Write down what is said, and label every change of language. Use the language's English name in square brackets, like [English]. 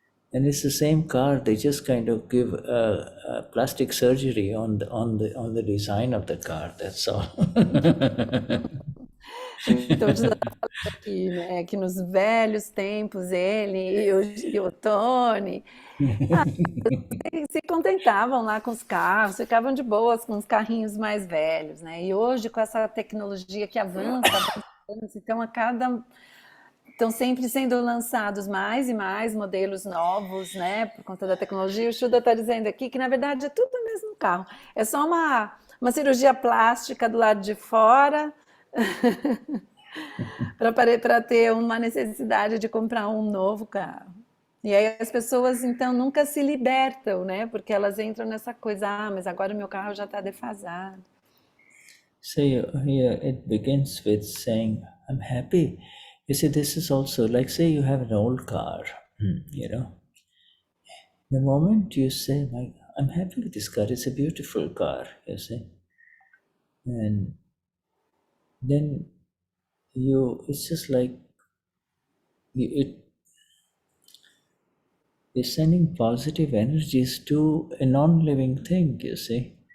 [English] And it's the same car. They just kind of give a plastic surgery on the design of the car. That's all. [Portuguese] Então, você está falando aqui, né, que nos velhos tempos ele e o Tony se contentavam lá com os carros, ficavam de boas com os carrinhos mais velhos, né? E hoje, com essa tecnologia que avança, então a cada estão sempre sendo lançados mais e mais modelos novos, né? Por conta da tecnologia. O Shuddha está dizendo aqui que, na verdade, é tudo o mesmo carro. É só uma cirurgia plástica do lado de fora para ter uma necessidade de comprar um novo carro. E aí as pessoas, então, nunca se libertam, né? Porque elas entram nessa coisa, mas agora o meu carro já está defasado. [English] So here it begins with saying, I'm happy. You see, this is also like, say you have an old car, The moment you say, I'm happy with this car, it's a beautiful car, you see. And then it's just like, you're sending positive energies to a non-living thing, you see.